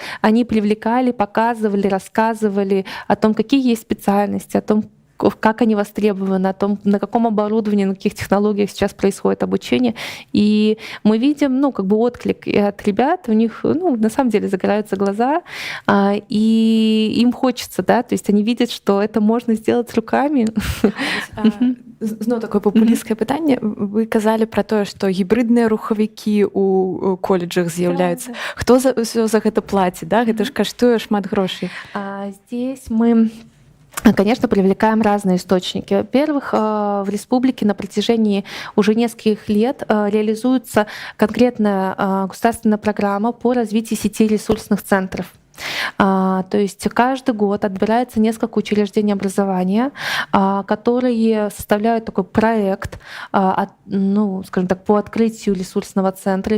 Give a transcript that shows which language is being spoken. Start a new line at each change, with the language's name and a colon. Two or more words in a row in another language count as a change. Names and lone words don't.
Russian: Они привлекали, показывали, рассказывали о том, какие есть специальности, о том, как они востребованы, о том, на каком оборудовании, на каких технологиях сейчас происходит обучение. И мы видим, отклик и от ребят, у них, на самом деле загораются глаза, и им хочется, да, то есть они видят, что это можно сделать руками.
Belarusian: Зноў такое папулісцкае пытанне. Вы казалі пра тое, што гібрыдныя рухавікі ў коледжах з'яўляюцца. Хто ўсё за гэта плаціць, да? Гэта ж каштуе шмат грошай.
Russian: Здесь мы, конечно, привлекаем разные источники. Во-первых, в республике на протяжении уже нескольких лет реализуется конкретная государственная программа по развитию сети ресурсных центров. То есть каждый год отбирается несколько учреждений образования, которые составляют такой проект, скажем так, по открытию ресурсного центра.